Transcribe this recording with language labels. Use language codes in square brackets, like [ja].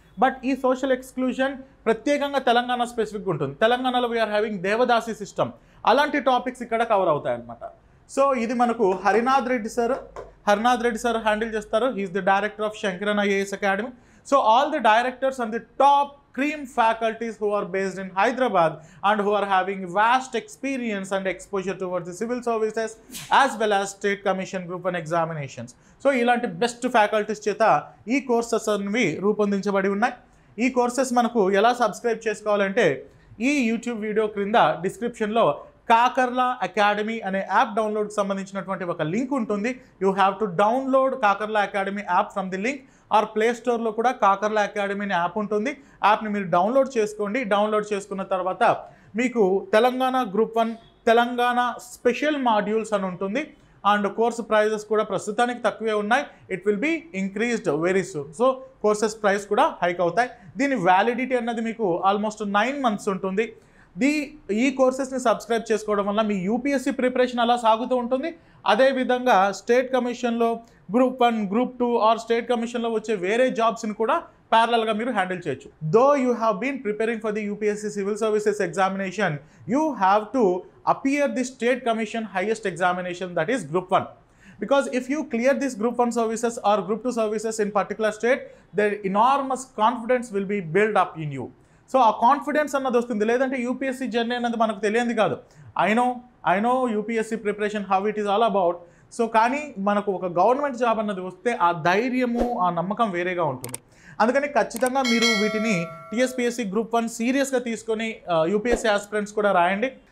[te] But ఈ social exclusion ప్రత్యేకంగా తెలంగాణ స్పెసిఫిక్గా ఉంటుంది. తెలంగాణలో [en] we are having devadasi system, [te] అలాంటి టాపిక్స్ ఇక్కడ కవర్ అవుతాయి అన్నమాట. సో ఇది మనకు హరినాథ్ రెడ్డి సార్ హ్యాండిల్ చేస్తారు. [en] He is the director of Shankaran IAS academy. So all the directors and the top cream faculties who are based in Hyderabad and who are having vast experience and exposure towards the civil services as well as state commission group 1 examinations. [te] So ilanti [en] best faculties [te] cheta ee courses anvi రూపొందించబడి ఉన్నాయి. ఈ courses మనకు ఎలా subscribe చేసుకోవాలంటే ఈ YouTube video క్రింద డిస్క్రిప్షన్లో Kakarla academy అనే app డౌన్లోడ్కి సంబంధించినటువంటి ఒక లింక్ ఉంటుంది. [en] you have to download Kakarla academy app from the link or [te] play స్టోర్లో కూడా కాకర్లా అకాడమీ అనే యాప్ ఉంటుంది. యాప్ని మీరు డౌన్లోడ్ చేసుకోండి. డౌన్లోడ్ చేసుకున్న తర్వాత మీకు Telangana group 1 Telangana special modules అని ఉంటుంది. అండ్ కోర్సు ప్రైజెస్ కూడా ప్రస్తుతానికి తక్కువే ఉన్నాయి. [en] It will be increased very soon. [te] So courses price కూడా హైక్ అవుతాయి. దీని వ్యాలిడిటీ అన్నది మీకు ఆల్మోస్ట్ 9 మంత్స్ ఉంటుంది. ఈ కోర్సెస్ని సబ్స్క్రైబ్ చేసుకోవడం వల్ల మీ యూపీఎస్సీ ప్రిపరేషన్ అలా సాగుతూ ఉంటుంది. అదేవిధంగా స్టేట్ కమిషన్లో గ్రూప్ 1 గ్రూప్ 2 ఆర్ స్టేట్ కమిషన్లో వచ్చే వేరే జాబ్స్ని కూడా ప్యారలల్గా మీరు హ్యాండిల్ చేయొచ్చు. [en] Though you have been preparing for the UPSC civil services examination, you have to appear the state commission highest examination, that is group 1. Because if you clear this group 1 services or group 2 services in particular state, the enormous confidence will be built up in you. [te] So ఆ confidence అన్నది వస్తుంది. లేదంటే UPSC journey అన్నది మనకు తెలియంది కాదు. [en] I know UPSC preparation how it is all about. [te] So కానీ మనకు ఒక గవర్నమెంట్ జాబ్ అన్నది వస్తే ఆ ధైర్యము, ఆ నమ్మకం వేరేగా ఉంటుంది. అందుకని ఖచ్చితంగా మీరు వీటిని టీఎస్పీఎస్సీ గ్రూప్ 1 సీరియస్గా తీసుకొని యూపీఎస్సీ ఆస్పిరెంట్స్ కూడా రాయండి.